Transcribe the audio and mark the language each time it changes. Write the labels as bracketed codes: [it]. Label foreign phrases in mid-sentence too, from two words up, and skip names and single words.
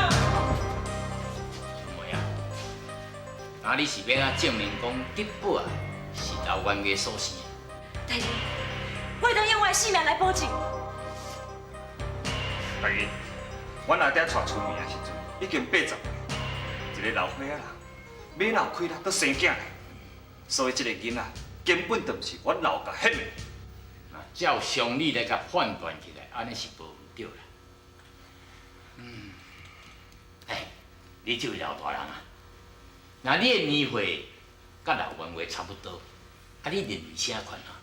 [nan] 春梅啊，那你是要怎证明讲德宝啊是老元华所生的？大人，我当用我的性命来保证。大人，阮阿爹带春梅的时阵已经80岁，一个老伙仔人，马老开啦，搁生囝嘞，所以这个囡仔根本就不是阮老家迄个。那照常理来甲判断起来，安尼是无毋对啦。你这位老大人啊，那你的年岁甲老元华差不多，啊，你认为啥款啊？